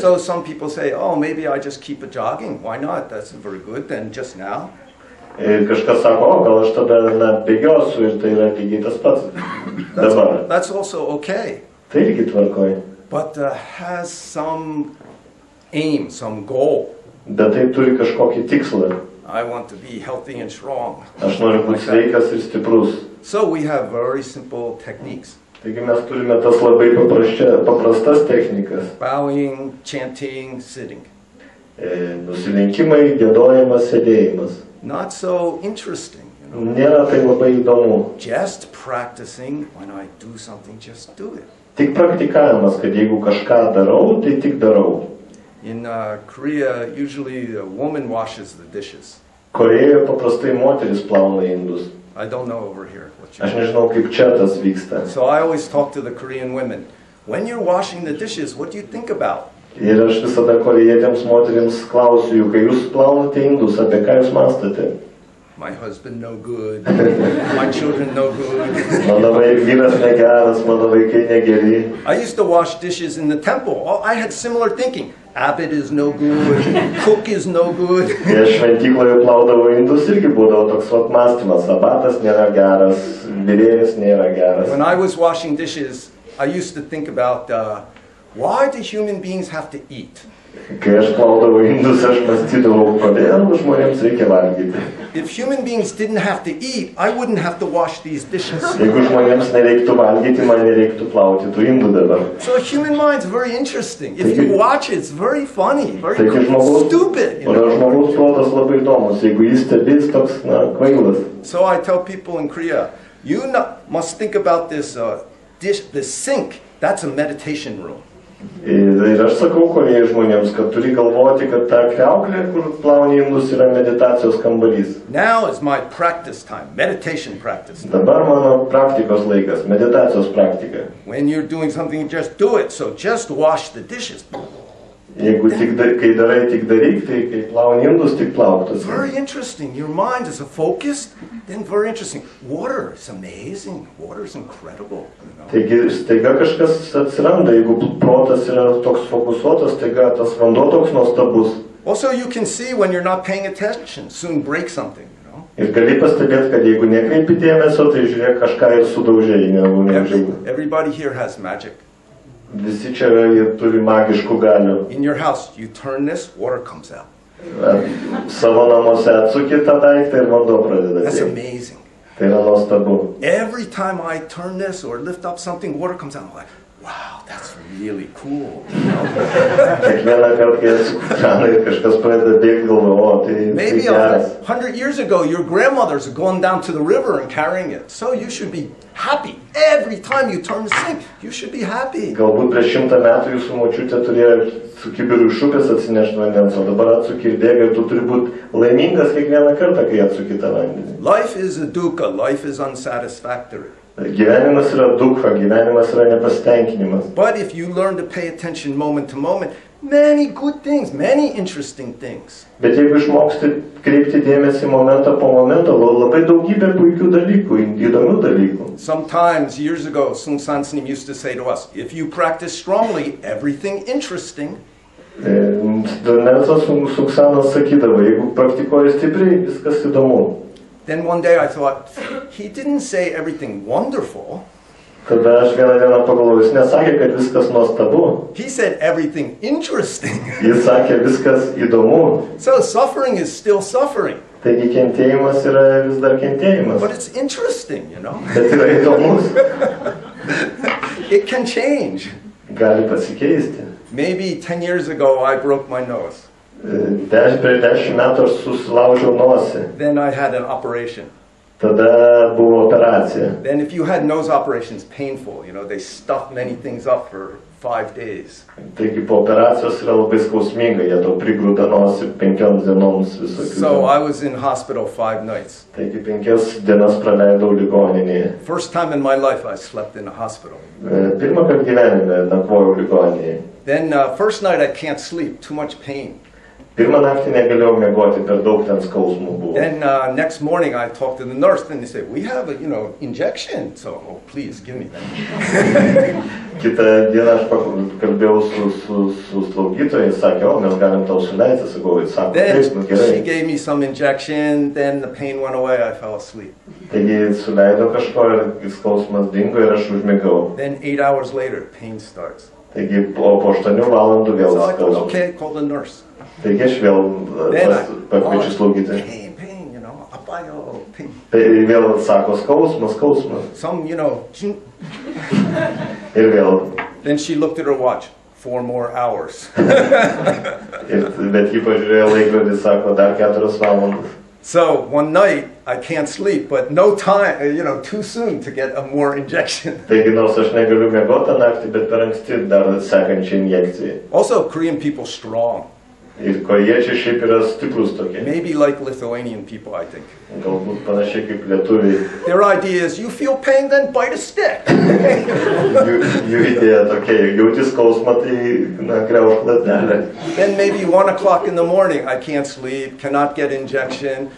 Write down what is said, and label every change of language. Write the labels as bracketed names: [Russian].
[English] So some people say, oh, maybe I just keep jogging. Why not? That's very good. Then just now. [Lithuanian] Ir kažkas sako, gal aš tada bėgiosiu ir tai yra lygiai tas pats dabar. [English] That's also okay. [Lithuanian] Tai irgi tvarkoj. [English] But has some aim, some goal. [Lithuanian] Bet tai turi kažkokį tikslą. [English] I want to be healthy and strong. [Lithuanian] Aš noriu būti sveikas ir stiprus. [English] So we have very simple techniques. [Lithuanian] Taigi mes turime tas labai paprastas technikas. [English] Bowing, chanting, sitting. [Lithuanian] Nusilenkimai, giedojimas, sėdėjimas. [English] Not so interesting, you know. [Lithuanian] Nėra tai labai įdomu. [English] Just practicing. When I do something, just do it. [Lithuanian] Tik praktikavimas, kad jeigu kažką darau, tai tik darau. [English] In Korea, usually a woman washes the dishes. [Lithuanian] Korėjoje paprastai moteris plauna indus. [English] I don't know over here what you [Lithuanian] Aš nežinau, kaip čia tas vyksta. [English] So I always talk to the Korean women. When you're washing the dishes, what do you think about? [Lithuanian] Ir aš visada korėjietėms moterims klausiu jų, kai jūs plaunate indus, apie ką jūs mąstate? [English] My husband no good. My children no good. [Lithuanian] Mano vyras negeras, mano vaikai negeri. [English] I used to wash dishes in the temple. I had similar thinking. Abbot is no good. Cook is no good. [Lithuanian] Kai aš šventykloje plaudavau indus, irgi būdavo toks vat mąstymas. Abatas nėra geras, virėjas nėra geras. [English] When I was washing dishes, I used to think about why do human beings have to eat? [Lithuanian] Kai aš plaudavau indus, aš mąstydavau, kodėl žmonėms reikia valgyti. [English] If human beings didn't have to eat, I wouldn't have to wash these dishes. [Lithuanian] Jeigu žmonėms nereiktų valgyti, man nereiktų plauti tų indų dabar. [English] So human mind's very interesting. If you watch it, it's very funny, very stupid. [Lithuanian] O žmogaus protas labai įdomus. Jeigu jis stebės, toks, kvailas. [English] So I tell people in Korea, you must think about this this sink. That's a meditation room. [Lithuanian] Ir aš sakau korėjai žmonėms, kad turi galvoti, kad ta kriauklė, kur plauni indus, yra meditacijos kambarys. [English] Now is my practice time, meditation practice. [Lithuanian] Dabar mano praktikos laikas, meditacijos praktika. [English] When you're doing something, just do it. So just wash the dishes. [Lithuanian] Jeigu kai darai, tik daryk, tai kai plauni indus, tik plauk. [English] Very interesting. Your mind is focused, then very interesting. Water is amazing. Water is incredible. [Lithuanian] Taigi staiga kažkas atsiranda, jeigu protas yra toks fokusuotas, staiga tas vanduo toks nuostabus. [English] Also, you can see when you're not paying attention, soon break something. [Lithuanian] Ir gali pastebėti, kad jeigu nekreipi dėmesio, tai žiūrėk kažką ir sudaužiai, neužilgo. [English] Everybody here has magic. [Lithuanian] Visi čia turi magiškų galių. [English] In your house, you turn this, water comes out. [Lithuanian] Savo namuose atsuki tą daiktą ir vanduo pradeda. [English] That's amazing. [Lithuanian] Tai yra nuostabu. [English] Every time I turn this or lift up something, water comes out. I'm like, wow, that's really cool. [Lithuanian] Kiekvieną kartą, kai atsuku kraną ir kažkas pradeda bėgti, galvoju, tai [English] maybe [Lithuanian] geras. [English] 100 years ago, your grandmothers are going down to the river and carrying it. So you should be happy. Every time you turn the sink, you should be happy. [Lithuanian] Galbūt prieš 100 metų jūsų močiutė turėjo su kibiru iš upės atsinešti vandens, o dabar atsuki ir bėga ir tu turi būti laimingas kiekvieną kartą, kai atsuki tą vandenį. [English] Life is a dukkha. Life is unsatisfactory. [Lithuanian] Gyvenimas yra dukha, gyvenimas yra nepasitenkinimas. [English] But if you learn to pay attention moment to moment, many good things, many interesting things. [Lithuanian] Bet jeigu išmoksti kreipti dėmesį momentą po momento, labai daugybė puikių dalykų, įdomių dalykų. [English] Sometimes, years ago, Sunim used to say to us, if you practice strongly, everything interesting. [Lithuanian] Nesas Suksanas sakydavo, jeigu praktikuoji stipriai, viskas įdomu. [English] Then one day I thought, he didn't say everything wonderful. [Lithuanian] Tada aš vieną dieną pagalvojau, jis nesakė, kad viskas nuostabu. [English] He said everything interesting. [Lithuanian] Jis sakė, viskas įdomu. [English] So suffering is still suffering. [Lithuanian] Taigi kentėjimas yra vis dar kentėjimas. [English] But it's interesting, you know. [Lithuanian] Bet yra įdomus. [English] It can change. [Lithuanian] Gali pasikeisti. [English] Maybe 10 years ago I broke my nose. [Lithuanian] Prieš 10 metų aš susilaužiau nosį. [English] Then I had an operation. [Lithuanian] Tada buvo operacija. [English] Then if you had nose operations, painful, you know, they stuff many things up for 5 days. [Lithuanian] Taigi po operacijos yra labai skausminga, jie tau prigrūda nosį 5 dienoms visokių. [English] So I was in hospital 5 nights. [Lithuanian] Taigi 5 dienas praleidau ligoninėje. [English] First time in my life I slept in a hospital. [Lithuanian] Pirmą kartą gyvenime nakvojau ligoninėje. [English] Then first night I can't sleep, too much pain. [Lithuanian] Pirmą naktį negalėjau miegoti, per daug ten skausmų buvo. [English] Then next morning I talked to the nurse and they said, we have a, injection. So, oh, please give me that. [Lithuanian] Kitą dieną aš kalbėjau su slaugytojais, sakė, o mes galim tau suleisti, sakau, sako, taip, [English] Then [Lithuanian] gerai. [English] she gave me some injection, then the pain went away, I fell asleep. [Lithuanian] Taigi suleido kažko ir skausmas dingo ir aš užmigau. [English] Then 8 hours later, pain starts. [Lithuanian] Taigi po 8 valandų vėl [English] So I thought, [Lithuanian] skausmas. [English] okay, call the nurse. [Lithuanian] Taigi aš vėl pakviečiu slaugytoją. [English] Pain, you know, [Korean] apayo, [English] pain. [Lithuanian] Tai vėl sako skausmas. [English] Some, you know, [Lithuanian] Ir vėl. [English] then she looked at her watch. 4 more hours. [Lithuanian] Bet ji pažiūrėjo laikrodį, sako, dar 4 valandas. [English] So one night I can't sleep, but no time, you know, too soon to get a more injection. [Lithuanian] Taigi nors aš negaliu miegoti tą naktį, bet per anksti dar sekančią injekciją. [English] Also, Korean people strong. [Lithuanian] Ir korėjiečiai šiaip yra stiprus tokie. [English] Maybe like Lithuanian people, I think. [Lithuanian] Galbūt panašiai kaip lietuviai. [English] Their idea is, you feel pain, then bite a stick. [Lithuanian] Jų idėja tokia, jauti skausmą, tai griaužk lazdelę. [English] Then maybe 1 o'clock in the morning, I can't sleep, cannot get injection.